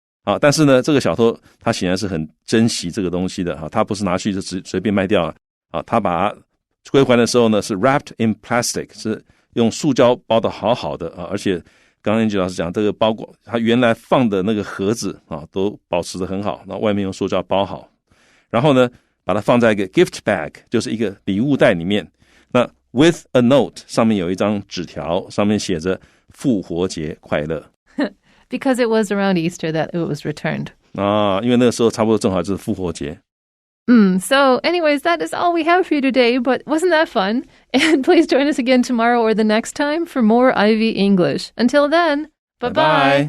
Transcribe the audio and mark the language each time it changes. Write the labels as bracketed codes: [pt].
[zh] 好，但是呢，这个小偷他显然是很珍惜这个东西的，他不是拿去就随便卖掉了，他把它归还的时候呢是 [en] wrapped in plastic， [zh] 是用塑胶包得好好的，而且刚刚Angie老师讲这个包裹他原来放的那个盒子都保持得很好，那外面用塑胶包好，然后呢把它放在一个 [en] gift bag， [zh] 就是一个礼物袋里面，那 [en] with a note [zh] 上面有一张纸条，上面写着复活节快乐。 [en] Because it was around Easter that it was returned. [zh] 因为那个时候差不多正好就是复活节。 [en] So anyways, that is all we have for you today, but wasn't that fun? And please join us again tomorrow or the next time for more Ivy English. Until then, bye-bye.